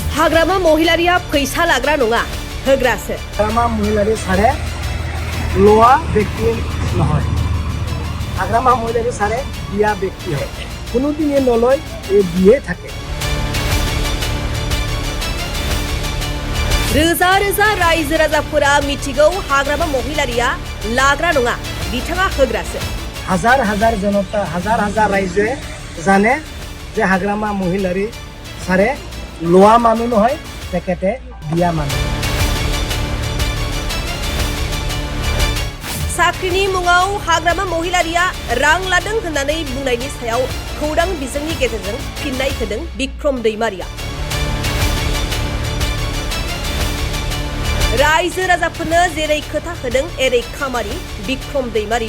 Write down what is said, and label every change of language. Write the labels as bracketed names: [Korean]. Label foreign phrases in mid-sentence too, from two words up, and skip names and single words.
[Bodo] हाग्रामा महिलारिया फैसा लाग्रा नङा होग्रासो। हाग्रामा महिलारि सारे लोआ व्यक्ति নহয়। हाग्रामा महिलारि सारे दिया व्यक्ति হয়। [Assamese] কোনোদিনে নলয় এই দিয়ে থাকে। [Bodo] रोजा रोजा रायजो राजाफोरा मिथिगौ हाग्रामा महिलारिया लाग्रा नङा बिथाङा होग्रासो। [Assamese] হাজার হাজার জনতা হাজার হাজার রাইজে জানে যে হাগ্রামা মহিলারি সারে লোয়া মানুহ নহয় তেখেতে দিয়া মানুহ। [Bodo] साख्रिनि मुङाव हाग्रामा महिलारिया रां लादों होननानै बुंनायनि सायाव खौरां बिजोंनि गेजेरजों फिननाय होदों बिक्रम दैमारिया। रायजो राजाफोरनो जेरै खोथा होदों एरै खामानि बिक्रम दैमारिनि।